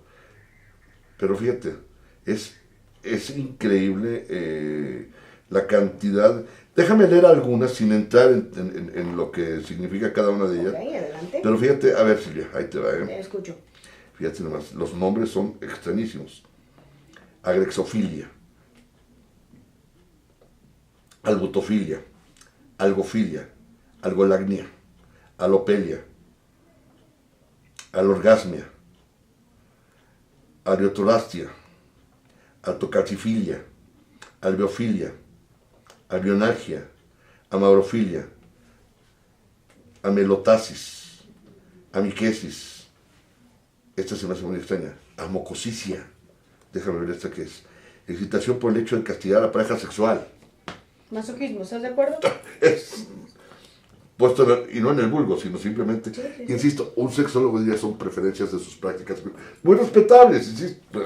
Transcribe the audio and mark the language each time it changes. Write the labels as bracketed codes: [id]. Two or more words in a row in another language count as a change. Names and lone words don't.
[es] Pero fíjate, es increíble la cantidad. Déjame leer algunas sin entrar en lo que significa cada una de ellas. Ok, adelante. Pero fíjate, a ver Silvia, ahí te va, Te escucho. Fíjate nomás, los nombres son extrañísimos. Agrexofilia, albutofilia, algofilia, algolagnia, alopelia, alorgasmia, ariotorastia, altocalcifilia, alveofilia, albionalgia, amaurofilia, amelotasis, amiquesis. Esta se me hace muy extraña. Amocosicia. Déjame ver esta que es. Excitación por el hecho de castigar a la pareja sexual. Masoquismo, ¿estás de acuerdo? Es puesto y no en el vulgo, sino simplemente, Sí. insisto, un sexólogo diría son preferencias de sus prácticas muy respetables, insisto.